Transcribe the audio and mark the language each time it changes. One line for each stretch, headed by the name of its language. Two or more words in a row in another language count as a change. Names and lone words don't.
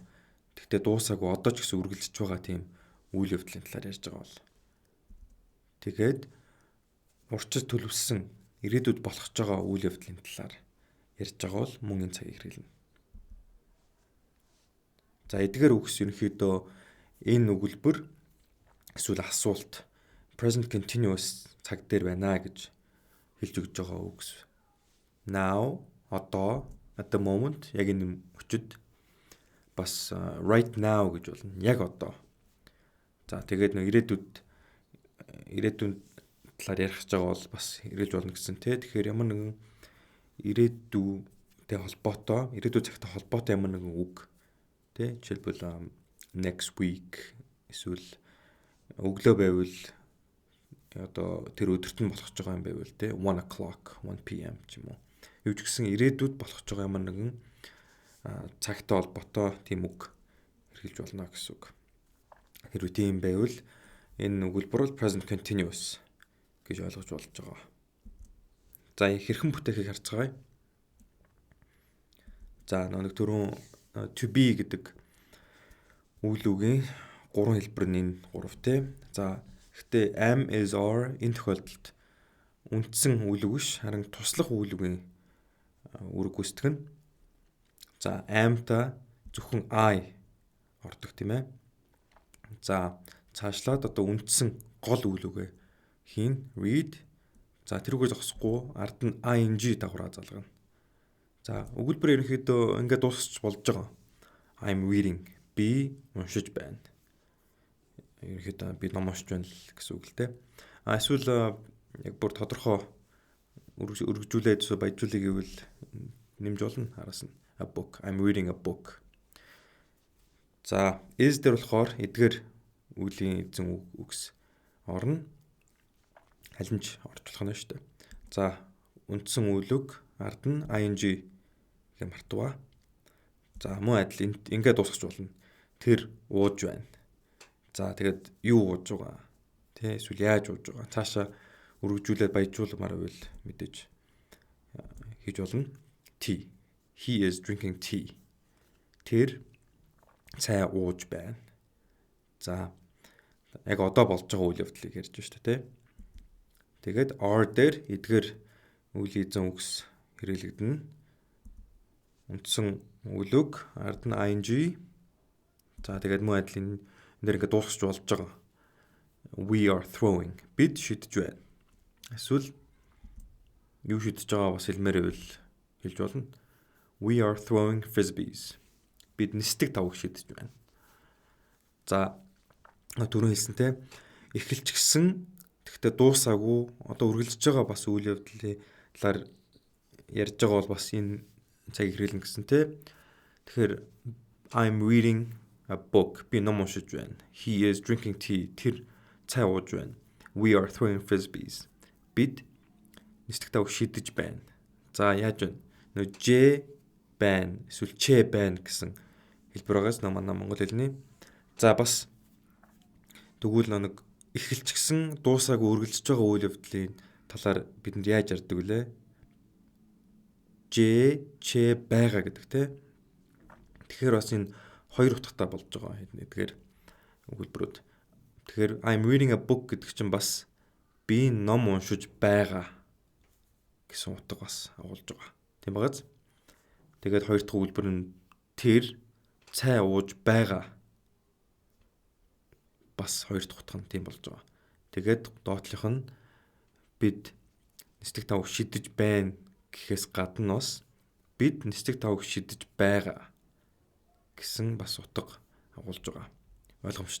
Mongolian: Тэгтээ дуусаагүй одоо ч гэсэн үргэлжлэж байгаа тийм үйл явдлын талаар ярьж байгаа бол тэгээд урьдчилан төлөвлөсөн ирээдүйд болох ч байгаа үйл явдлын талаар ярьж байгаа бол мөн энэ цагийг хэрэглэнэ. За эдгээр үгс ерөнхийдөө энэ өгүүлбэр эсвэл асуулт
English: present continuous
Mongolian: цаг дээр байна гэж хэлж өгж байгаа үгс.
English: Now, одоо, at the moment,
Mongolian: яг энэ өчид бас
English: right now
Mongolian: гэж болно. Яг одоо. За тэгээд ирээдүйн талаар ярих гэж байгаа бол бас хэрэгж болно гэсэн тий. Тэгэхээр ямар нэгэн ирээдүйтэй холбоотой, ирээдүйн цагтай холбоотой ямар нэгэн үг тий. Жишээлбэл
English: next week
Mongolian: эсвэл өглөө байвал одоо тэр өдөрт нь болох ч байгаа юм байвал тий
English: 1 o'clock 1 PM
Mongolian: ч юм уу. Юу ч гэсэн ирээдүйд болох ч байгаа ямар нэгэн цагтай холбоотой тийм үг хэрэглэж болно гэсэн үг. Хэрвээ тийм байвал энэ өгүүлбэр бол
English: present continuous
Mongolian: гэж ойлгож болж байгаа. За хэрхэн бүтээхийг харцгаая. За нэг түрүүн
English: to be
Mongolian: гэдэг үйл үгийн гурван хэлбэр нь энэ гурав тий. За гэхдээ
English: am, is, are
Mongolian: энэ тохиолдолд үндсэн үйл үг биш харин туслах үйл үгийн үүрэг гүйцэтгэх нь. За am-та зөвхөн I ордог тийм ээ. За цаашлаад одоо үндсэн гол үйл үгээ хийн read. За тэрүүгээ зогсохгүй ард нь ing дагавраа залгана. За өгүүлбэр ерөнхийдөө ингээд дуусч болж байгаа.
English: I'm reading.
Mongolian: Би уншиж байна. Ерөнхийдөө би ном уншиж байна л гэсэн үг л дээ. Эсвэл яг бүр тодорхой өргөжүүлээд баяжуулъя гэвэл нэмж болно араас нь
English: a book. I'm reading a book.
Mongolian: За is дээр болохоор эдгээр үглийн эзэн үгс орно. Халинж орж болох нь шүү дээ. За үндсэн үйл үг ард нь ing гэх мартгаа. За мөн адил ингээд дуусгаж болно. Тэр ууж байна. За тэгээд юу ууж байгаа? Тэ эсвэл яаж ууж байгаа? Цаашаа өргөжүүлээд баяжуулмаар байвал мэдээж хийж болно.
English: Tea. He is drinking tea.
Mongolian: Тэр цай ууж байна. За яг одоо болж байгаа үйл явдлыг ярьж байна шүү дээ, тэ. Тэгээд are дээр эдгээр үйл эзэн үгс хэрэглэгдэнэ. Үндсэн үйл үг ард нь ing. За тэгээд мөн адил энэ дээр ингээд дуусгаж болж байгаа.
English: We are throwing.
Mongolian: Бид шидэж байна. Эсвэл юу шидэж байгаа бас хэлмээр байвал хэлж болно.
English: We are throwing frisbees.
Mongolian: Бид нисдэг тавг шидэж байна. За түрүүн хэлсэнтэй эхэлчихсэн тэгтээ дуусаагүй одоо үргэлжлэж байгаа бас үйл явдлын талаар ярьж байгаа бол бас энэ цагийг хэрэглэн гэсэн тий. Тэгэхээр
English: I'm reading a book.
Mongolian: Би ном уншиж байна.
English: He is drinking tea.
Mongolian: Тэр цай ууж байна.
English: We are throwing frisbees.
Mongolian: Бид нисдэг тавг шидэж байна. За яаж вэ? Нөө J байна. Эсвэл Ч байна гэсэн хэлбэр байгаас манай монгол хэлний. За бас тэгвэл нэг эхэлчихсэн дуусаагүй үргэлжлэж байгаа үйл явдлын талаар бидэнд яаж ярьдаг вүлээ? Ч байгаа гэдэг тий. Тэгэхээр бас энэ хоёр утгатай болж байгаа эдгээр өгүүлбэрүүд. Тэгэхээр
English: I'm reading a book
Mongolian: гэдэг чинь бас би ном уншиж байгаа гэсэн утга бас агуулж байгаа. Тийм багаз. Тэгээд хоёр дахь өгүүлбэр нь тэр цай ууж байгаа. Бас хоёр дахь утга нь тийм болж байгаа. Тэгээд доотлих нь бид нисдэг тавг шидэж байна гэхээс гадна бас бид нисдэг тавг шидэж байгаа гэсэн бас утга агуулж байгаа.